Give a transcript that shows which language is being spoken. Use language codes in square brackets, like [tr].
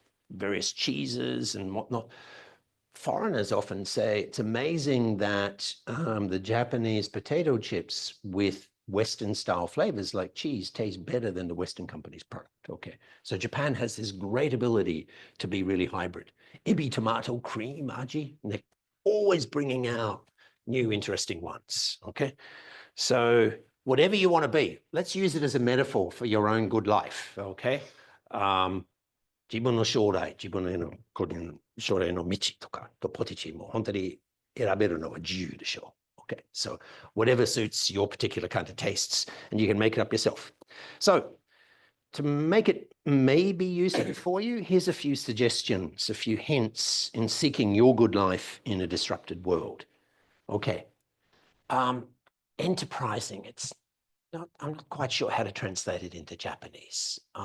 [en] Various cheeses and whatnot. Foreigners often say it's amazing that the Japanese potato chips with Western style flavors like cheese taste better than the Western company's product. Okay, so Japan has this great ability to be really hybrid. Ebi tomato cream, aji, and they're always bringing out new interesting ones. Okay, so whatever you want to be, let's use it as a metaphor for your own good life. [ja] Okay, 自分の将来、自分の将来の道とかとポテチも本当に選べるのは自由でしょう。 [en] Okay, so whatever suits your particular kind of tastes, and you can make it up yourself. So to make it maybe useful for you, here's a few suggestions, a few hints in seeking your good life in a disrupted world. Okay, enterprising, I'm not quite sure how to translate it into Japanese.